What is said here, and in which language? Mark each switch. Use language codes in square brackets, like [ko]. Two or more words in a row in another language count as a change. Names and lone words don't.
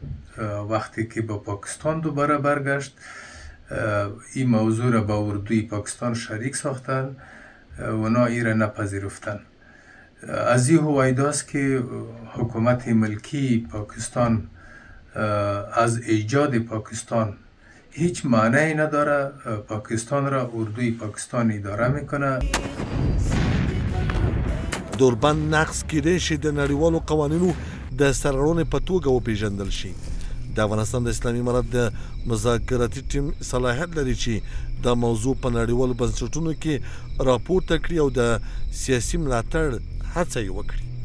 [fa] وقتی که با پاکستان دوباره برگشت، این موضوع را با اردوی پاکستان شریک ساختن و اونا این را نپذیرفتن. از این هویداست که حکومت ملکی پاکستان از ایجاد پاکستان هیچ معنی نداره. پاکستان را اردوی پاکستان اداره میکنه. [ps] دوربند نقض کېدی شي د نړیوالو قوانینو د سرغړونې په توګه وپېژندل شي. د افغانستان د اسلامي امارت د مذاکراتي ټیم صلاحیت لري چې دا موضوع په نړیوالو بنسټونو کې راپورته کړي او د سیاسي ملاتړ هڅه یې وکړي.